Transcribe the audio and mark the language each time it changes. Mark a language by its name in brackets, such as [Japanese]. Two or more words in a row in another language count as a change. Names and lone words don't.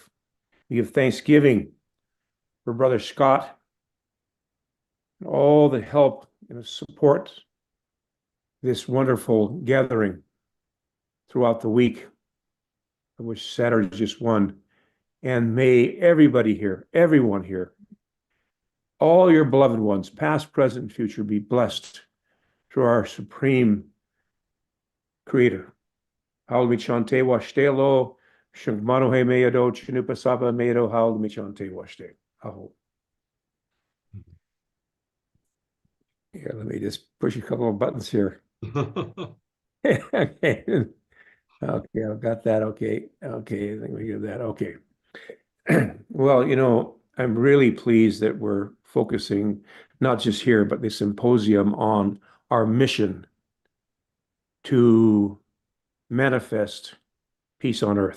[English] We give thanksgiving for Brother Scott and all the help and support this wonderful gathering throughout the week, of which Saturday is just one. And may everybody here, everyone here, all your beloved ones, past, present, and future, be blessed through our supreme creator. [Lakota] Haulmi Chante Washtelo, Shungmano he meado chinupasapa meado haul michante washte. Aho. [English] Yeah, let me just push a couple of buttons here. Okay. Okay, I've got that. Okay. Okay, I think we get that. Okay. Well, I'm really pleased that we're focusing not just here, but the symposium on our mission to manifest peace on earth.